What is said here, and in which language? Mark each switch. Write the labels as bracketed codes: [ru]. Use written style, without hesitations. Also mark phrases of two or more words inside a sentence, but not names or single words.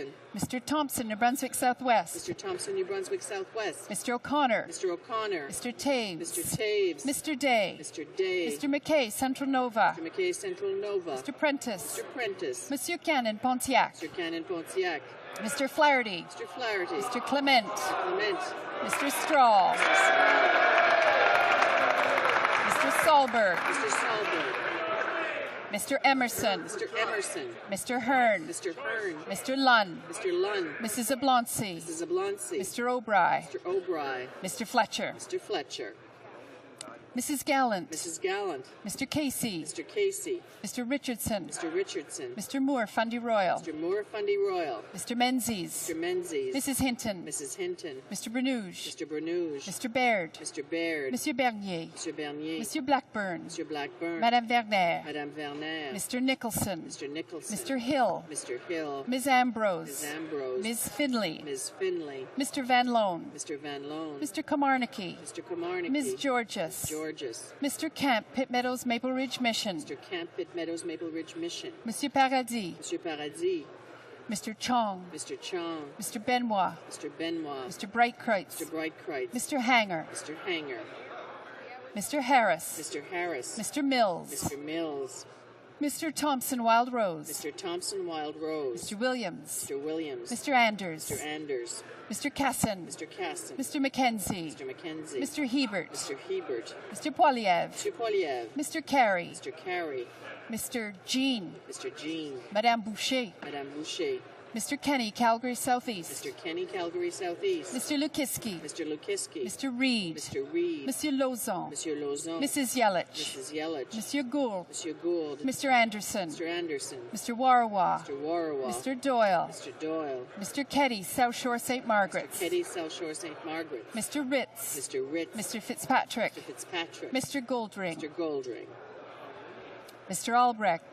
[en] Mr. Thompson, New Brunswick Southwest. Mr. Thompson, New Brunswick Southwest. Mr. O'Connor. Mr. O'Connor. Mr. Taves. Mr. Taves. Mr. Day. Mr. Day. Mr. McKay, Central Nova. Mr. McKay, Central Nova. Mr. Prentice. Mr. Prentice. Monsieur Cannon, Pontiac. Mr. Cannon, Pontiac. Mr. Flaherty. Mr. Flaherty. Mr. Clement. Clement. Mr. Strahl. Mr. Solberg. Mr. Solberg. Mr. Emerson. Mr. Emerson. Mr. Hearn. Mr. Hearn. Mr. Lunn. Mr. Lunn. Mrs. Oblonsky. Mrs. Oblonsky. Mr. O'Bry. Mr. O'Bry. Mr. Fletcher. Mr. Fletcher. Mrs. Gallant. Mrs. Gallant. Mr. Casey. Mr. Casey. Mr. Richardson. Mr. Richardson. Mr. Moore, Fundy Royal. Mr. Moore, Fundy Royal. Mr. Menzies. Mr. Menzies. Mrs. Hinton. Mrs. Hinton. Mr. Bernouge. Mr. Bernouge. Mr. Baird. Mr. Baird. Monsieur Bernier. Mr. Bernier. Monsieur Blackburn. Mr. Blackburn. Madame Werner. Madame Werner. Mr. Nicholson. Mr. Nicholson. Mr. Hill. Mr. Hill. Ms. Ambrose. Ms. Ambrose. Ms. Finley. Ms. Finley. Mr. Van Loan. Mr. Van Loan. Mr. Komarnicki. Mr. Komarnicki. Ms. Georges. Georges. Mr. Camp, Pitt Meadows, Maple Ridge Mission. Mr. Camp, Pitt Meadows, Maple Ridge Mission. Monsieur Paradis. Monsieur Paradis. Mr. Chong. Mr. Chong. Mr. Benoit. Mr. Benoit. Mr. Breitkreutz. Mr. Breitkreutz. Mr. Hanger. Mr. Hanger. Mr. Harris. Mr. Harris. Mr. Mills. Mr. Mills. Mr. Thompson, Wild Rose. Mr. Thompson, Wild Rose. Mr. Williams. Mr. Williams. Mr. Anders. Mr. Anders. Mr. Casson. Mr. Casson. Mr. Mackenzie. Mr. Mackenzie. Mr. Hebert. Mr. Hebert. Mr. Poiliev. Mr. Poiliev. Mr. Carey. Mr. Carey. Mr. Jean. Mr. Jean. Madame Boucher. Madame Boucher. Mr. Kenny, Calgary Southeast. Mr. Kenny, Calgary Southeast. Mr. Lukiski. Mr. Lukiski. Mr. Reed. Mr. Reed. Monsieur Lauzon. Monsieur Lauzon. Mrs. Yelich. Mrs. Yelich. Monsieur Gould. Monsieur Gould. Mr. Anderson. Mr. Anderson. Mr. Warawa. Mr. Warawa. Mr. Doyle. Mr. Doyle. Mr. Keddy, South Shore St. Margaret's. Mr. Keddy, South Shore St. Margaret's. Mr. Ritz. Mr. Ritz. Mr. Fitzpatrick. Mr. Fitzpatrick. Mr. Goldring. Mr. Goldring. Mr. Albrecht.